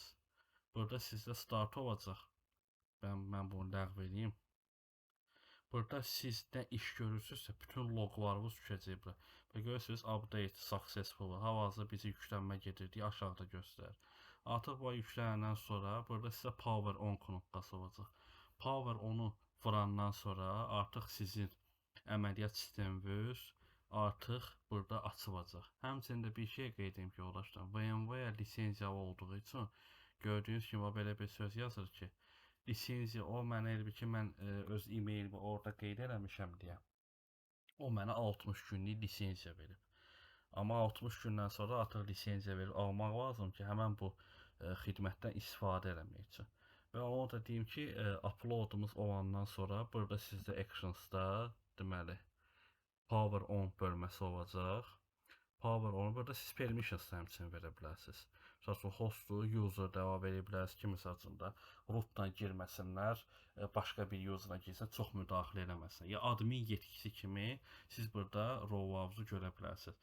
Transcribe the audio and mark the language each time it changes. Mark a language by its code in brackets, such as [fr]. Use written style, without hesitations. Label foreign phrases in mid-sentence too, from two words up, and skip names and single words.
[az] Burada sizdə start olacaq. Mən bunu ləğv edeyim. Burada siz nə iş görürsünüzsə, bütün loqlarınız düşəcək bura. Və görürsünüz, [en] update successful. [az] Hal-hazırda bizi yüklənmə gedir deyə aşağıda göstərir. Artıq bu yüklənəndən sonra burada sizə [en] power on [az] knopkası olacaq. [en] Power onu [az] vurandan sonra artıq sizin əməliyyat sisteminiz artıq burada açılacaq. Həmçində bir şey qeyd edeyim ki, yoldaşlar, VMware lisenziyalı olduğu üçün gördüyünüz kimi belə bir söz yazır ki, lisenziya o mənə elə ki, mən öz e-mailimi orada qeyd eləmişəm deyə. O mənə 60 günlük lisenziya verib. Amma 60 gündən sonra artıq lisenziya verib almaq lazım ki, həmən bu xidmətdən istifadə eləmək üçün. Və onu da deyim ki, uploadumuz olandan sonra burada sizdə actionsda deməli [en] power on [az] bölməsi olacaq. [en] Power onu [az] burada siz permissions həmçinin verə bilərsiniz. Məsələn, hostu, user da əlavə edə bilərsiniz ki, məsələn da rootdan girməsinlər, başqa bir user'a girsə çox müdaxilə eləməsin. Ya admin yetkisi kimi siz burada rollarınızı görə bilərsiniz.